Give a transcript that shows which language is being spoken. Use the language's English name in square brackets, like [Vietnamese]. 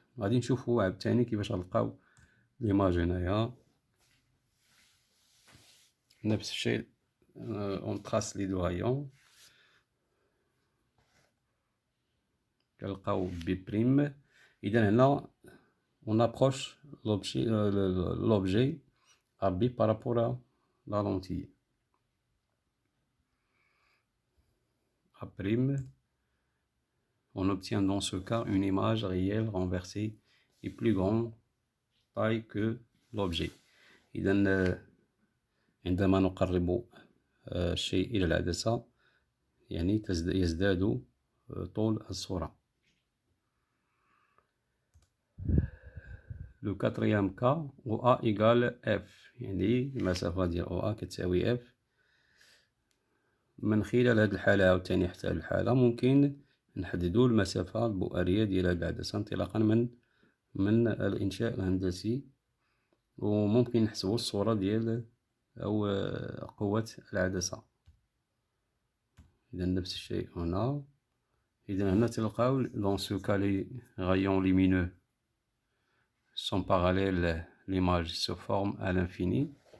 [Arabic] غادي نشوفو عاوتاني كيفاش غنلقاو ليماج هنايا. نفس الشيء, [French] on trace les deux rayons, [Arabic] كنلقاو [French] B'. [Arabic] إذا هنا [French] on approche l'objet AB par rapport à la lentille. A', on obtient dans ce cas une image réelle renversée et plus grande taille que l'objet. [Arabic] إذن عندما نقرب الشيء إلى العدسة يعني يزداد طول الصورة. [French] Le quatrième cas, OA égale F, [Arabic] يعني المسافة ديال OA كتساوي F. من خلال هاد الحالة عاوتاني حتى هاد الحالة ممكن نحددو المسافة البؤرية ديال هاد العدسة انطلاقا من الإنشاء الهندسي, وممكن نحسبو الصورة ديال أو قوة العدسة. إذا نفس الشيء هنا. إذا هنا تلقاو [French] dans ce cas les rayons lumineux sont parallèles, l'image se forme à l'infini.